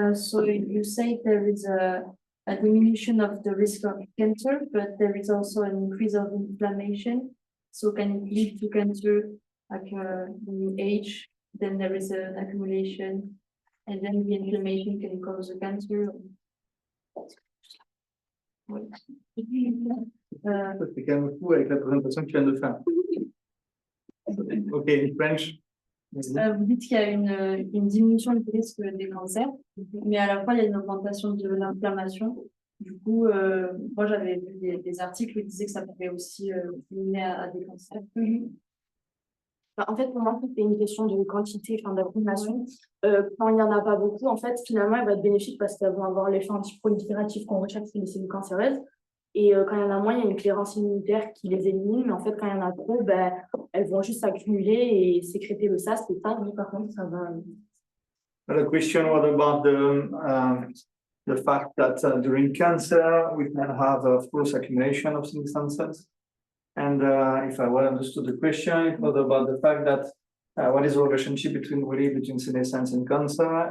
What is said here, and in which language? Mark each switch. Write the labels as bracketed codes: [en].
[en] So you say there is a diminution of the risk of cancer, but there is also an increase of inflammation. So can it lead to cancer like in age? Then there is an accumulation, and then the inflammation can cause the cancer. [fr] C'est quand même fou avec la présentation que tu viens de faire. [en] Ok, in French. [fr] Vous dites qu'il y a une diminution du risque des cancers, mais à la fois il y a une augmentation de l'inflammation. Du coup, moi j'avais vu des articles qui disaient que ça pouvait aussi mener à des cancers. En fait, pour moi, c'est une question de quantité, d'accumulation. Quand il n'y en a pas beaucoup, en fait, finalement, elle va être bénéfique parce qu'elles vont avoir l'effet antiprolifératif qu'on recherche chez les cellules cancéreuses. Et quand il y en a moins, il y a une clairance immunitaire qui les élimine. Mais en fait, quand il y en a trop, elles vont juste s'accumuler et sécréter le SAS. Et ça, oui, par contre, ça va. [en] The question was about the fact that during cancer, we can have a forced accumulation of senescent cells. And if I well understood the question, it was about the fact that what is the relationship between senescence and cancer?